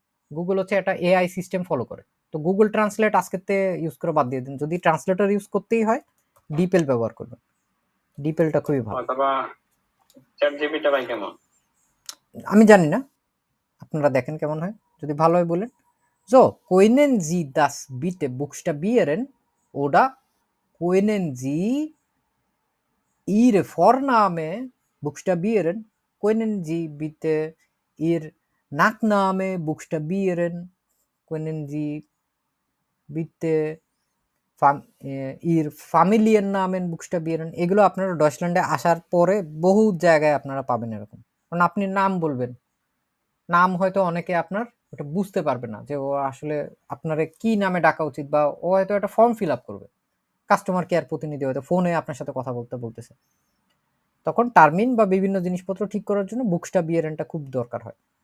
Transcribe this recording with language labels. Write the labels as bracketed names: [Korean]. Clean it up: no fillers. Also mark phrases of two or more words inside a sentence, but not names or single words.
[Bangla] গুগল হচ্ছে একটা [English] AI system [Bangla] ফলো করে, তো গুগল ট্রান্সলেট আজকেতে ইউজ করে বাদ দিয়ে দিন। যদি ট্রান্সলেটর ইউজ করতেই হয় ডিপেল ব্যবহার করবেন, ডিপেলটা খুবই ভালো। অথবা চ্যাট জিপিটি ভাই কেমন, আমি জানি না, আপনারা দেখেন কেমন হয়, যদি ভালো হয় বলেন। [German] So, können Sie das bitte buchstabieren oder können Sie Ihre Vorname buchstabieren? Können Sie bitte Ihr Nachname buchstabieren? Können Sie bitte Ihr Familiennamen buchstabieren? [Bangla] এগুলো আপনারা ডয়চল্যান্ডে আসার পরে বহু জায়গায় আপনারা পাবেন এরকম। কারণ আপনি নাম বলবেন, নাম হয়তো অনেকে আপনার ওটা বুঝতে পারবে না যে ও আসলে আপনার কি নামে ডাকা উচিত, বা ও হয়তো একটা ফর্ম ফিল আপ করবে, কাস্টমার কেয়ার প্রতিনিধি হয়তো ফোনে আপনার সাথে কথা বলতেছে, তখন টার্মিন বা বিভিন্ন জিনিসপত্র ঠিক করার জন্য বুকস্টাবিয়ারেনটা খুব দরকার হয়।